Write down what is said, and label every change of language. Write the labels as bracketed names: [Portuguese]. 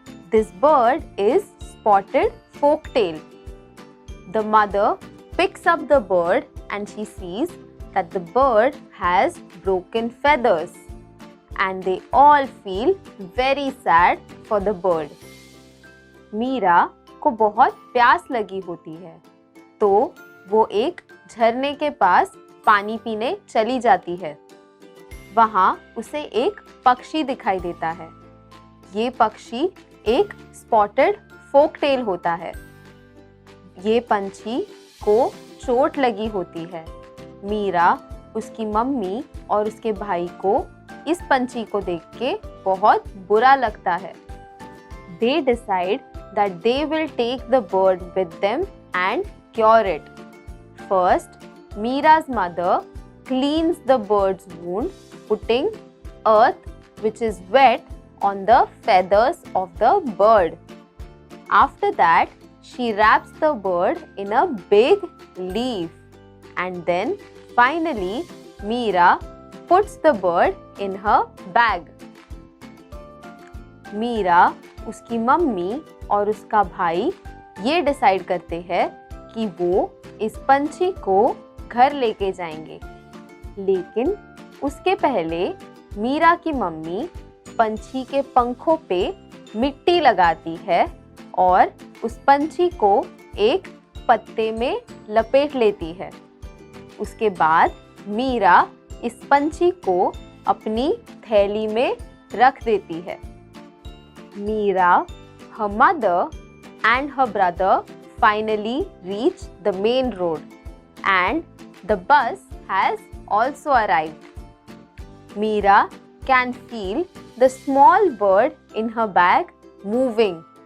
[English] This bird is spotted forktail. The mother picks up the bird and she sees that the bird has broken feathers. And they all feel very sad for the bird. [Hindi] Meera को बहुत प्यास लगी होती है, तो वो एक झरने के पास पानी पीने चली जाती है। वहाँ उसे एक पक्षी दिखाई देता है। ये पक्षी एक स्पॉटेड फोकटेल होता है। ये पंछी को चोट लगी होती है। मीरा, उसकी मम्मी और उसके भाई को इस पंछी को देख के बहुत बुरा लगता है। [English] They decide that they will take the bird with them and cure it. First, Meera's mother cleans the bird's wound, putting earth which is wet on the feathers of the bird. After that, she wraps the bird in a big leaf. And then, finally, Meera puts the bird in her bag. [Hindi] Meera, उसकी mummy और उसका भाई ये decide करते हैं कि वो इस पंछी को घर लेके जाएंगे। लेकिन उसके पहले मीरा की मम्मी पंछी के पंखों पे मिट्टी लगाती है और उस पंछी को एक पत्ते में लपेट लेती है। उसके बाद मीरा इस पंछी को अपनी थैली में रख देती है। [English] Meera, her mother and her brother finally reach the main road and the bus has also arrived. Meera can feel the small bird in her bag moving.